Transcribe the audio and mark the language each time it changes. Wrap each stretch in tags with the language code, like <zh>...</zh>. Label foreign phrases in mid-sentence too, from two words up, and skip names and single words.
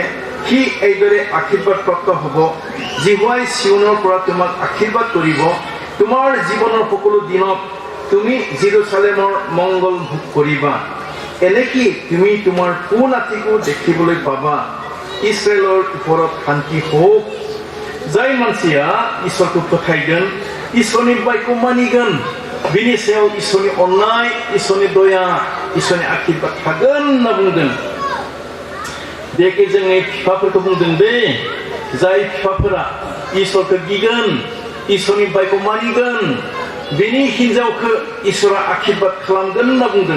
<as>সি এইদৰে আশীৰ্বাদ প্ৰাপ্ত হ'ব জিহুৱাই চিয়নৰ পৰা তোমাক আশীৰ্বাদ কৰিব তোমাৰ জীৱনৰ সকলো দিনত তুমি জেৰুজালেমৰ মংগল ভোগ কৰিবা এনেকি তুমি তোমাৰ পুনাতিকো দেখিবলৈ পাবা ইছৰাইলৰ ওপৰত শান্তি হওক</as> <brx>जाय मानसिया इसोरखौ फोथायगोन इसोरनि बायखौ मानिगोन बिनि सायाव इसोरनि अननाय इसोरनि दया इसोरनि आशीर्बाद थागोन होनना बुंदों बेखे जोंनि बिफाफोरखौ बुंदों दे जाय बिफाफोरा इसोरखौ गिगोन इसोरनि बायखौ मानिगोन बिनि हिनजावखौ इसोरा आशीर्बाद खालामगोन होनना बुंदों</brx>